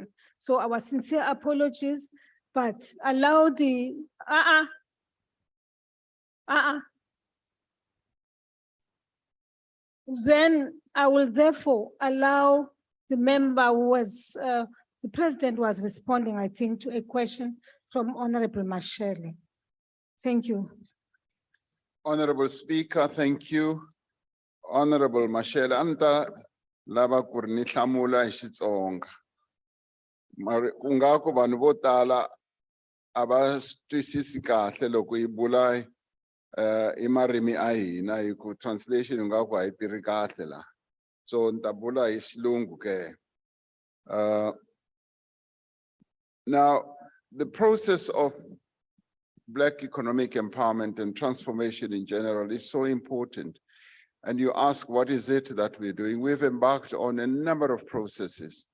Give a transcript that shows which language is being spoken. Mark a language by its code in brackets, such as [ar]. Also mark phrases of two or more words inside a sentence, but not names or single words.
[en] So our sincere apologies, but allow the, Then I will therefore allow the member who was, the president was responding, I think, to a question from Honorable Mashele. Thank you. Honorable Speaker, thank you. [ts] Honorable Mashele, anta lava ku ri ni hlamula hi Xitsonga. Mara ku nga ku vanhu vo tala a va twisisi kahle loko hi bula hi marimi a hina hi ku translation nga ku a yi tirhi kahle la. So ni ta bula hi Xilungu ke. [en] Now, the process of Black economic empowerment and transformation in general is so important. And you ask, what is it that we're doing? We've embarked on a number of processes.